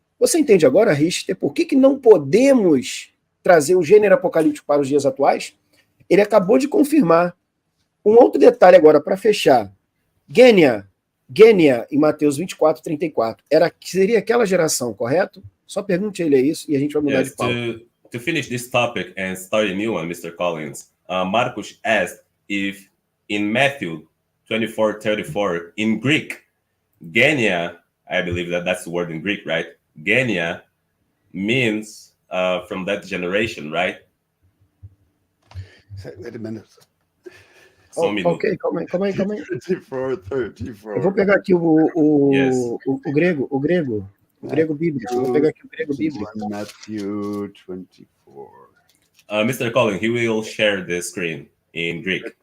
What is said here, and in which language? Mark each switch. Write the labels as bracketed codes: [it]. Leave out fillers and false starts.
[pt] Você entende agora, Richter, por que não podemos trazer o gênero apocalíptico para os dias atuais? Ele acabou de confirmar. Um outro detalhe agora, para fechar. Gênia, em Mateus 24, 34, seria aquela geração, correto? Só pergunte a ele isso e a gente vai mudar de pauta. [en] To finish this topic and start a new one, Mr. Collins, Marcos asked if in Matthew 24, 34, in Greek, Genia, I believe that's the word in Greek, right? Genia means from that generation, right? Wait a minute. [pt] Só um minuto. Ok, calma aí. 34, 34. Eu vou pegar aqui o grego bíblico. Vou pegar aqui o grego bíblico. [en] Matthew 24. Mr. Collins, he will share the screen in Greek.